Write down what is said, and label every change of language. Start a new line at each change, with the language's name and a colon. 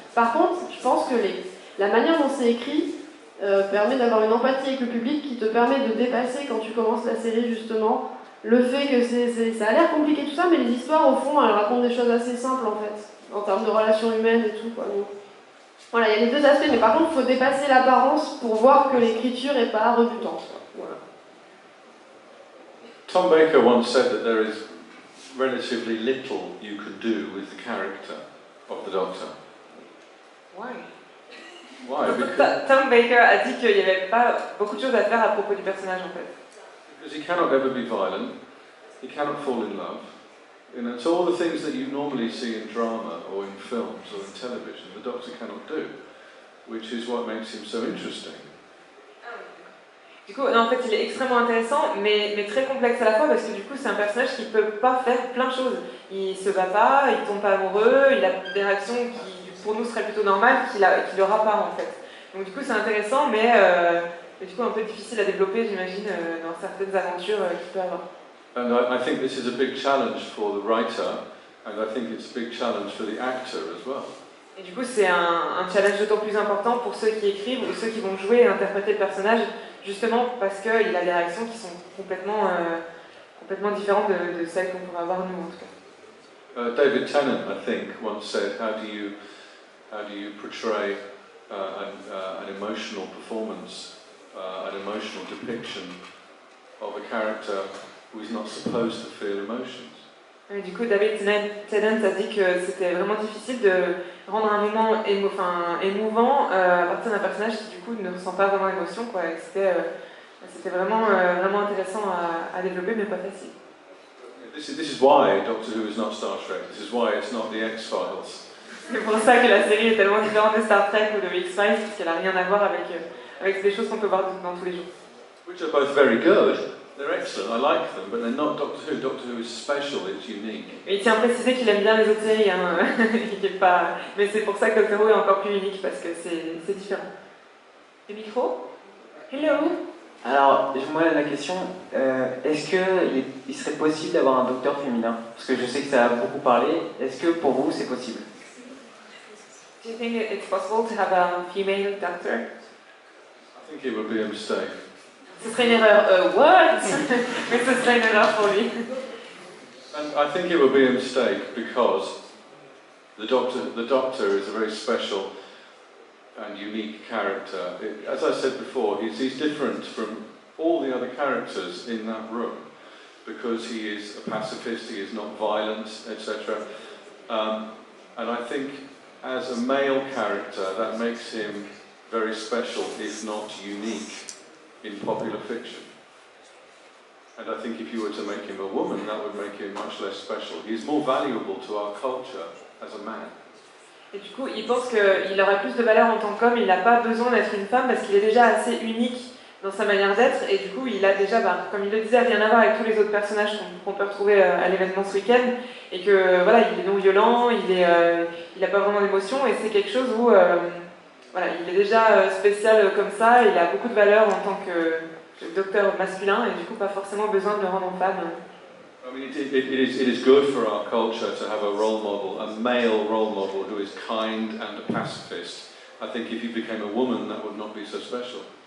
French: Par contre, je pense que la manière dont c'est écrit permet d'avoir une empathie avec le public qui te permet de dépasser, quand tu commences la série justement, le fait que ça a l'air compliqué tout ça, mais les histoires au fond, elles racontent des choses assez simples en fait, en termes de relations humaines et tout, quoi. Donc, je Voilà, il y a les deux aspects, mais par contre, il faut dépasser l'apparence pour voir que l'écriture n'est pas rebutante. Voilà.
English: Tom Baker once said that there is relatively little you could do with the character of the Doctor. Why? Why? Because,
French: Tom Baker a dit qu'il n'y avait pas beaucoup de choses à faire à propos du personnage en fait.
English: because he cannot ever be violent, he cannot fall in love. You know, it's all the things that you normally see in drama or in films or in television, the Doctor cannot do, which is what makes him so interesting.
French: Du coup, non, en fait, il est extrêmement intéressant, mais très complexe à la fois, parce que du coup, c'est un personnage qui ne peut pas faire plein de choses. Il se bat pas, il tombe pas amoureux, il a des réactions qui, pour nous, seraient plutôt normales, qu'il n'aura pas, en fait. Donc du coup, c'est intéressant, mais du coup, un peu difficile à développer, j'imagine, dans certaines aventures qu'il peut avoir.
English: And I think this is a big challenge for the writer, and I think it's a big challenge for the actor as well.
French: Et du coup, c'est un challenge d'autant plus important pour ceux qui écrivent ou ceux qui vont jouer et interpréter le personnage, justement parce qu'il a des réactions qui sont complètement différentes de celles qu'on pourrait avoir nous, en tout cas.
English: David Tennant, I think, once said, how do you portray an emotional performance, an emotional depiction of a character who is not supposed to feel emotions?
French: Et du coup, David Tennant a dit que c'était vraiment difficile de rendre un moment émouvant à partir d'un personnage qui du coup ne ressent pas vraiment d'émotion, quoi. C'était vraiment intéressant à développer, mais pas facile.
English: This is why Doctor Who is not Star Trek. This is why it's not the X-Files.
French: C'est pour ça que la série est tellement différente de Star Trek ou de X-Files, parce qu'elle n'a rien à voir avec des choses qu'on peut voir dans tous les jours.
English: Which are both very good. They're excellent, I like them, but they're not Doctor Who. Doctor Who is special, it's unique.
French: Et il tient à préciser qu'il aime bien les autres séries, hein. Il est pas... mais c'est pour ça que Doctor Who est encore plus unique, parce que c'est différent. Le micro? Hello. Alors, moi la question, est-ce qu'il serait possible d'avoir un docteur féminin? Parce que je sais que ça a beaucoup parlé. Est-ce que pour vous c'est possible?
English: Do you think it's possible to have a female doctor? I think it would be a mistake.
French: Ce serait une erreur.
English: What?
French: Mais ce serait une erreur pour lui.
English: And I think it would be a mistake because the Doctor is a very special and unique character. As I said before, he's different from all the other characters in that room because he is a pacifist, he is not violent, etc. And I think as a male character that makes him very special, if not unique, in popular fiction. And I think if you were to make him a woman, that would make him much less special. He's more valuable to our culture as a man.
French: Et du coup, il pense qu'il aurait plus de valeur en tant qu'homme, il n'a pas besoin d'être une femme parce qu'il est déjà assez unique dans sa manière d'être, et du coup, il a déjà, comme il le disait, rien à voir avec tous les autres personnages qu'on peut retrouver à l'événement ce week-end, et que voilà, il est non violent, il n'a pas vraiment d'émotion, et c'est quelque chose où voilà, il est déjà spécial comme ça, il a beaucoup de valeur en tant que docteur masculin, et du coup, pas forcément besoin de le rendre en femme.
English: I mean, it is good for our culture to have a role model, a male role model who is kind and a pacifist. I think if you became a woman, that would not be so special.